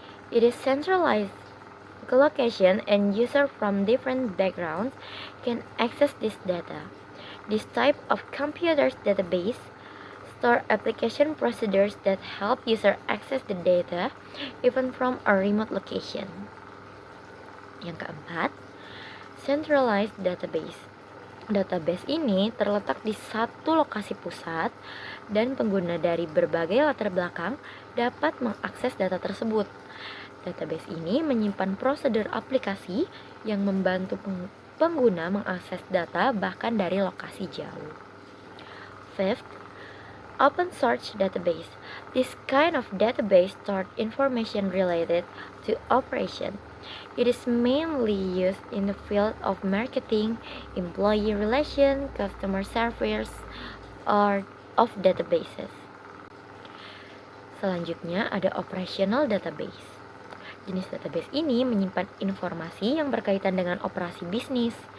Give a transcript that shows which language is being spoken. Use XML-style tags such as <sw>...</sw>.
<en>It is centralized location and user from different backgrounds can access this data. This type of computer database store application procedures that help user access the data even from a remote location.</en> <id>Yang keempat, centralized database. Database ini terletak di satu lokasi pusat dan pengguna dari berbagai latar belakang dapat mengakses data tersebut. Database ini menyimpan prosedur aplikasi yang membantu pengguna mengakses data bahkan dari lokasi jauh.</id> <en>Fifth, open source database. This kind of database stores information related to operation. It is mainly used in the field of marketing, employee relations, customer service, or of databases.</en> <id>Selanjutnya ada operational database. Jenis database ini menyimpan informasi yang berkaitan dengan operasi bisnis.</id>